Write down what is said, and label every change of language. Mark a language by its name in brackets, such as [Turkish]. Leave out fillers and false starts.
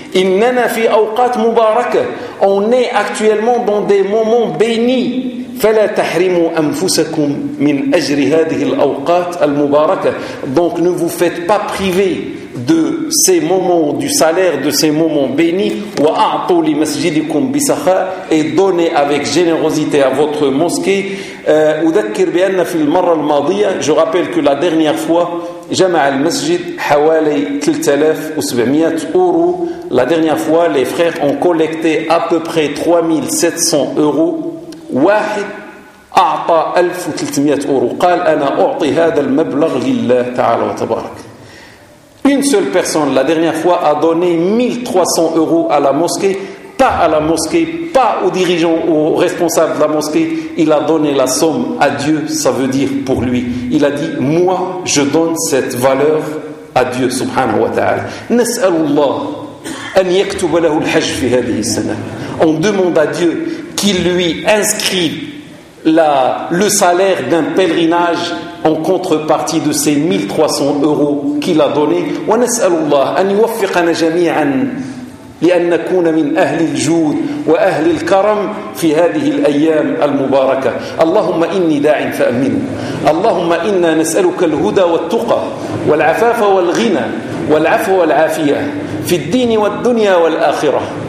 [Arabic] إننا في أوقات مباركة, [French] on est actuellement dans des moments bénis, [Arabic] فلا تحرموا أنفسكم من أجر هذه الأوقات المباركة, [French] donc ne vous faites pas priver de ces moments, du salaire de ces moments bénis. [Arabic] وأعطوا لمسجدكم بسخاء, [French] et donnez avec générosité à votre mosquée. [Arabic] أذكر بأن في المرة الماضية, [French] je rappelle que la dernière fois [Arabic] جمع المسجد حوالي 3700 أورو. [French] La dernière fois, les frères ont collecté à peu près 3700 euros. Une seule personne, la dernière fois, a donné 1300 euros à la mosquée. Pas à la mosquée, pas aux dirigeants, aux responsables de la mosquée. Il a donné la somme à Dieu, ça veut dire pour lui. Il a dit, moi, je donne cette valeur à Dieu, [Arabic] subhanahu wa ta'ala. Nas'alullah أن يكتب له الحج في هذه السنة. [French] On demande à Dieu qu'il lui inscrive le salaire d'un pèlerinage en contrepartie de ces 1300 euros qu'il a donné. [Arabic] ونسأل الله أن يوفقنا جميعا لأن نكون من أهل الجود وأهل الكرم في هذه الأيام المباركة. اللهم إني داع فأمن, اللهم إنا نسألك الهدى والتقى والعفاف والغنى والعفو والعافية في الدين والدنيا والآخرة.